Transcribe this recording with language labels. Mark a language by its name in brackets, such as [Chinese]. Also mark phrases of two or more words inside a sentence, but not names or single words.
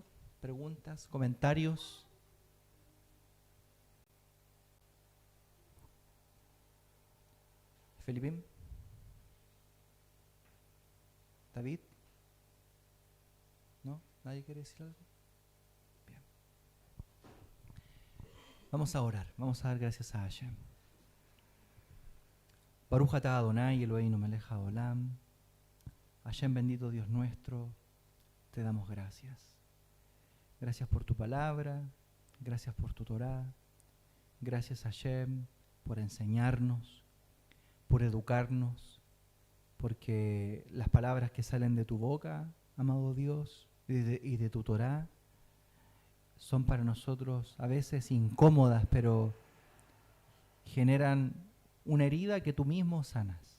[Spanish] ¿Preguntas? ¿Comentarios? ¿Felipín? ¿David? ¿No? ¿Nadie quiere decir algo? Bien. Vamos a orar, vamos a dar gracias a Hashem. [Hebrew] ברוך אתה ה' אלוהינו מלך העולם. [Spanish] Hashem, bendito Dios nuestro, te damos gracias. Gracias por tu palabra, gracias por tu Torá, gracias Hashem por enseñarnos, por educarnos, porque las palabras que salen de tu boca, amado Dios, y de tu Torá, son para nosotros a veces incómodas, pero generan una herida que tú mismo sanas.